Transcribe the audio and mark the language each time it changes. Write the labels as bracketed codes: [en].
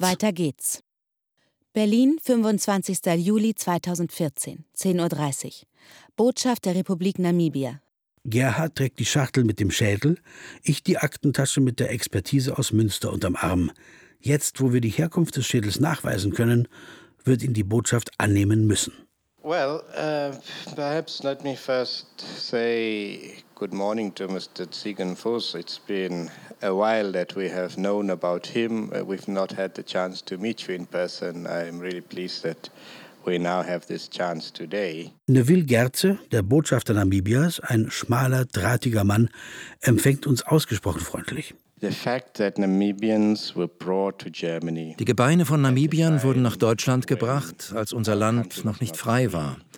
[de] Weiter geht's. Berlin, 25. Juli 2014, 10.30 Uhr. Botschaft der Republik Namibia. Gerhard trägt die Schachtel mit dem Schädel, ich die Aktentasche mit der Expertise aus Münster unterm Arm. Jetzt, wo wir die Herkunft des Schädels nachweisen können, wird ihn die Botschaft annehmen müssen. [en] Well, perhaps let me first say good morning to Mr. Ziegenfuß. It's been a while that we have known about him. We've not had the chance to meet you in person. I'm really pleased that we now have this chance today. [de] Neville Gerze, der Botschafter Namibias, ein schmaler, drahtiger Mann, empfängt uns ausgesprochen freundlich. Die Gebeine von Namibiern wurden nach Deutschland gebracht, als unser Land noch nicht frei war.